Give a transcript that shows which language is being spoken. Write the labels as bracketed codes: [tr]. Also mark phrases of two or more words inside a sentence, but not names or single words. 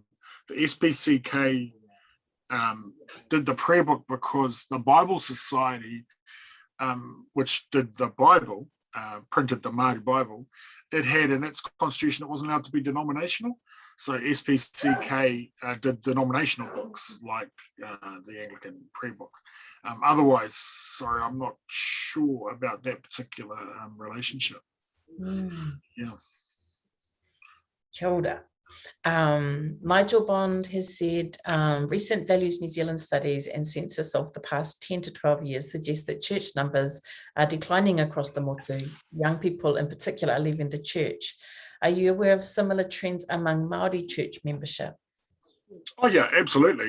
[en] The SPCK did the prayer book because the Bible Society, which did the Bible, printed the Māori Bible, it had in its constitution it wasn't allowed to be denominational. So SPCK did denominational books like the Anglican prayer book. Otherwise, sorry, I'm not sure about that particular relationship. Yeah. [mi] Kia ora. [en] Nigel Bond has said, recent Values New Zealand studies and census of the past 10 to 12 years suggest that church numbers are declining across the motu. Young people in particular are leaving the church. Are you aware of similar trends among Māori church membership? Oh yeah, absolutely.